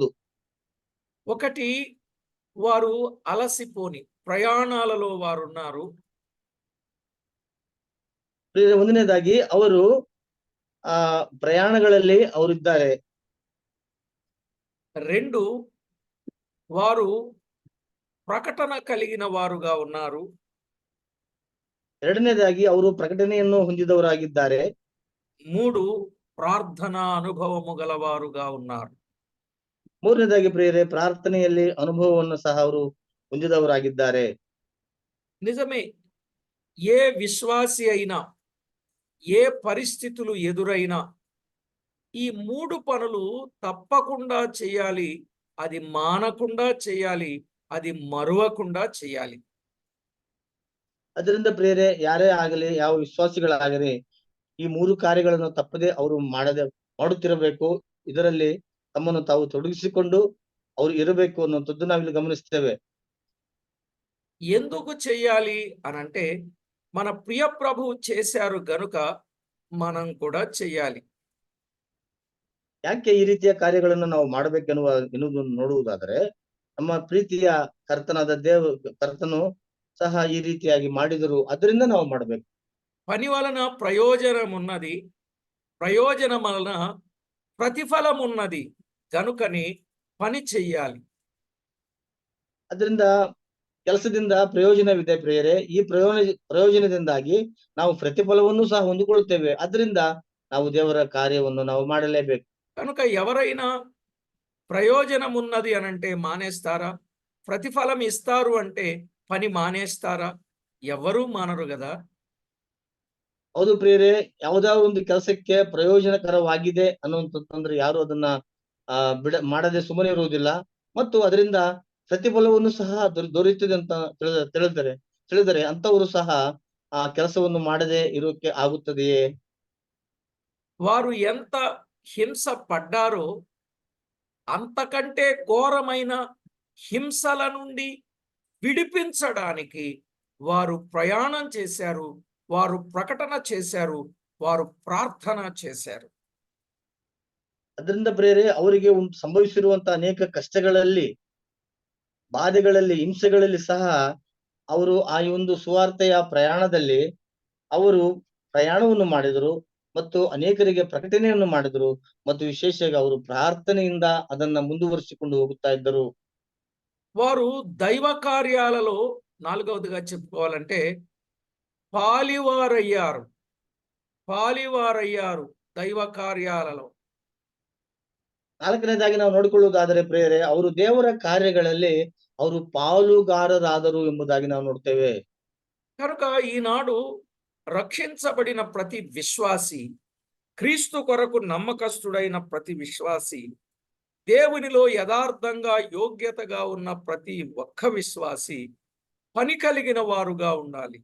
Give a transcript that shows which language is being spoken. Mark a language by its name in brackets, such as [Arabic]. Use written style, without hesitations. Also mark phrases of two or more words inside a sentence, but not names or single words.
[Telugu] ఒకటి, వారు అలసిపోని ప్రయాణాలలో వారున్నారు. [Kannada] ಒಂದನೇದಾಗಿ ಅವರು ಪ್ರಯಾಣಗಳಲ್ಲಿ ಅವರಿದ್ದಾರೆ. [Telugu] 2, వారు ప్రకటన కలిగిన వారుగా ఉన్నారు. [Kannada] ಎರಡನೇದಾಗಿ ಅವರು ಪ್ರಕಟಣೆಯನ್ನು ಹೊಂದಿದವರಾಗಿದ್ದಾರೆ. [Telugu] 3, ప్రార్థనా అనుభవము గలవారుగా ఉన్నారు. [Kannada] ಮೂರನೇದಾಗಿ ಪ್ರಿಯರೇ, ಪ್ರಾರ್ಥನೆಯಲ್ಲಿ ಅನುಭವವನ್ನು ಸಹ ಅವರು ಹೊಂದಿದವರಾಗಿದ್ದಾರೆ. [Telugu] నిజమే, ఏ విశ్వాసి అయినా ఏ పరిస్థితులు ఎదురైనా ఈ 3 పనులు తప్పకుండా చేయాలి. అది మానకుండా చేయాలి. అది మరువకుండా చేయాలి. [Kannada] ಅದರಿಂದ ಪ್ರಿಯರೇ, ಯಾರೇ ಆಗಲಿ, ಯಾವ ವಿಶ್ವಾಸಿಗಳಾಗಲಿ, ಈ ಮೂರು ಕಾರ್ಯಗಳನ್ನು ತಪ್ಪದೆ ಅವರು ಮಾಡುತ್ತಿರಬೇಕು. ಇದರಲ್ಲಿ ತಮ್ಮನ್ನು ತಾವು ತೊಡಗಿಸಿಕೊಂಡು ಅವರು ಇರಬೇಕು ಅನ್ನುವಂಥದ್ದು ನಾವಿಲ್ಲಿ ಗಮನಿಸ್ತೇವೆ. [Telugu] ఎందుకు చేయాలి అనంటే, మన ప్రియ ప్రభువు చేశారు గనుక మనం కూడా చేయాలి. [Kannada] ಯಾಕೆ ಈ ರೀತಿಯ ಕಾರ್ಯಗಳನ್ನು ನಾವು ಎನ್ನುವುದನ್ನು ನೋಡುವುದಾದರೆ, ನಮ್ಮ ಪ್ರೀತಿಯ ಕರ್ತನು ಸಹ ಈ ರೀತಿಯಾಗಿ ಮಾಡಿದರು, ಅದರಿಂದ ನಾವು ಮಾಡಬೇಕು. [Telugu] పని వలన ప్రయోజనం ఉన్నది, ప్రయోజనం వలన ప్రతిఫలం ఉన్నది కనుకని పని చెయ్యాలి. [Kannada] ಅದರಿಂದ ಕೆಲಸದಿಂದ ಪ್ರಯೋಜನವಿದೆ ಪ್ರಿಯರೇ. ಈ ಪ್ರಯೋಜನದಿಂದಾಗಿ ನಾವು ಪ್ರತಿಫಲವನ್ನು ಸಹ ಹೊಂದಿಕೊಳ್ಳುತ್ತೇವೆ. ಅದರಿಂದ ನಾವು ದೇವರ ಕಾರ್ಯವನ್ನು ನಾವು ಮಾಡಲೇಬೇಕು. [Telugu] కనుక ఎవరైనా ప్రయోజనం ఉన్నది అనంటే మానేస్తారా? ప్రతిఫలం ఇస్తారు అంటే పని మానేస్తారా? ఎవరూ మానరు కదా. [Kannada] ಹೌದು ಪ್ರಿಯರೇ, ಯಾವುದಾದ್ರು ಒಂದು ಕೆಲಸಕ್ಕೆ ಪ್ರಯೋಜನಕರವಾಗಿದೆ ಅನ್ನುವಂಥದ್ದೊಂದ್ರೆ ಯಾರು ಅದನ್ನ ಮಾಡದೆ ಸುಮ್ಮನೆ ಇರುವುದಿಲ್ಲ. ಮತ್ತು ಅದರಿಂದ ಪ್ರತಿಫಲವನ್ನು ಸಹ ದೊರೆಯುತ್ತದೆ ಅಂತ ತಿಳಿದರೆ ಅಂತವರು ಸಹ ಆ ಕೆಲಸವನ್ನು ಮಾಡದೆ ಇರೋಕೆ ಆಗುತ್ತದೆಯೇ? [Telugu] వారు ఎంత హింస పడ్డారో అంతకంటే ఘోరమైన హింసల నుండి విడిపించడానికి వారు ప్రయాణం చేశారు, వారు ప్రకటన చేశారు, వారు ప్రార్థన చేశారు. [Kannada] ಅದರಿಂದ ಪ್ರಿಯರೇ, ಅವರಿಗೆ ಸಂಭವಿಸಿರುವಂತಹ ಅನೇಕ ಕಷ್ಟಗಳಲ್ಲಿ, ಬಾಧೆಗಳಲ್ಲಿ, ಹಿಂಸೆಗಳಲ್ಲಿ ಸಹ ಅವರು ಆ ಒಂದು ಸುವಾರ್ತೆಯ ಪ್ರಯಾಣದಲ್ಲಿ ಅವರು ಪ್ರಯಾಣವನ್ನು ಮಾಡಿದರು ಮತ್ತು ಅನೇಕರಿಗೆ ಪ್ರಕಟಣೆಯನ್ನು ಮಾಡಿದರು ಮತ್ತು ವಿಶೇಷವಾಗಿ ಅವರು ಪ್ರಾರ್ಥನೆಯಿಂದ ಅದನ್ನ ಮುಂದುವರಿಸಿಕೊಂಡು ಹೋಗುತ್ತಾ ಇದ್ದರು. [Telugu] వారు దైవ కార్యాలలో నాలుగవదిగా చెప్పుకోవాలంటే పాలివారయ్యారు. పాలివారయ్యారు దైవ కార్యాలలో. [Kannada] ನಾಲ್ಕನೇದಾಗಿ ನಾವು ನೋಡಿಕೊಳ್ಳುವುದಾದರೆ ಪ್ರಿಯರೇ, ಅವರು ದೇವರ ಕಾರ್ಯಗಳಲ್ಲಿ ಅವರು ಪಾಲುಗಾರರಾದರು ಎಂಬುದಾಗಿ ನಾವು ನೋಡ್ತೇವೆ. [Telugu] కనుక ఈనాడు రక్షించబడిన ప్రతి విశ్వాసి, క్రీస్తు కొరకు నమ్మకస్తుడైన ప్రతి విశ్వాసి, దేవునిలో యథార్థంగా యోగ్యతగా ఉన్న ప్రతి ఒక్క విశ్వాసి పని కలిగిన వారుగా ఉండాలి.